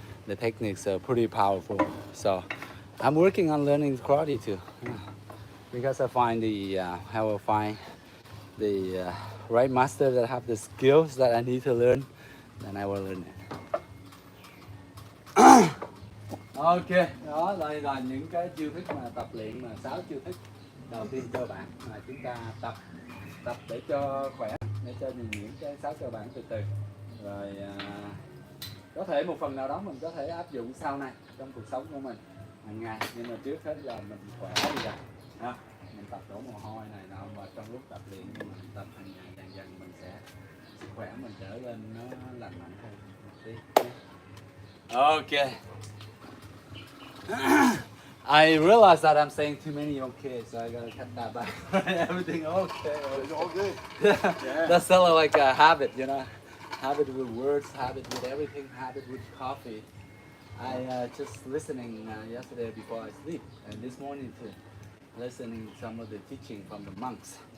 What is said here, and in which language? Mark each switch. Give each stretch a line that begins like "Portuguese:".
English: The techniques are pretty powerful. So I'm working on learning karate too, because I find I will find the right master that have the skills that I need to learn, then I will learn it.
Vietnamese: Ok, đó là những cái chiêu thức mà tập luyện mà 6 chiêu thức đầu tiên cơ bản mà chúng ta tập để cho khỏe, để cho những cái 6 cơ bản từ từ. Rồi có thể một phần nào đó mình có thể áp dụng sau này trong cuộc sống của mình hàng ngày, nhưng mà trước hết là mình khỏe đi đã. Mình tập đổ mồ hôi này nọ, mà trong lúc tập luyện nhưng mà mình tập hàng ngày dần mình sẽ sức khỏe mình trở lên nó lành mạnh hơn một tí.
English: Ok. I realize that I'm saying too many okay, so I gotta cut that back. Everything okay. It's all good. Yeah. That's sort of like a habit, you know. Habit with words, habit with everything, habit with coffee. I just listening yesterday before I sleep, and this morning too, listening some of the teaching from the monks.